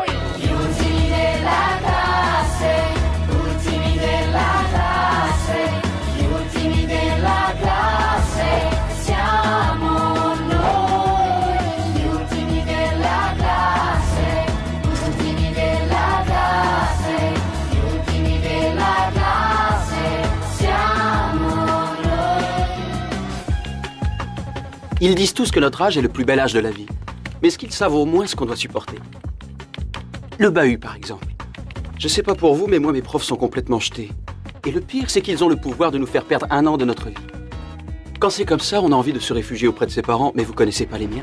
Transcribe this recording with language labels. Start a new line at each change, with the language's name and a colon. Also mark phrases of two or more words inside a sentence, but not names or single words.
Italian: Gli ultimi della classe, ultimi della classe, gli ultimi della classe, siamo noi. Gli ultimi della classe, ultimi della classe, gli ultimi della classe, siamo noi.
French: Ils disent tous que notre âge est le plus bel âge de la vie. Mais est-ce qu'ils savent au moins ce qu'on doit supporter? Le bahut, par exemple. Je sais pas pour vous, mais moi, mes profs sont complètement jetés. Et le pire, c'est qu'ils ont le pouvoir de nous faire perdre 1 an de notre vie. Quand c'est comme ça, on a envie de se réfugier auprès de ses parents, mais vous connaissez pas les miens.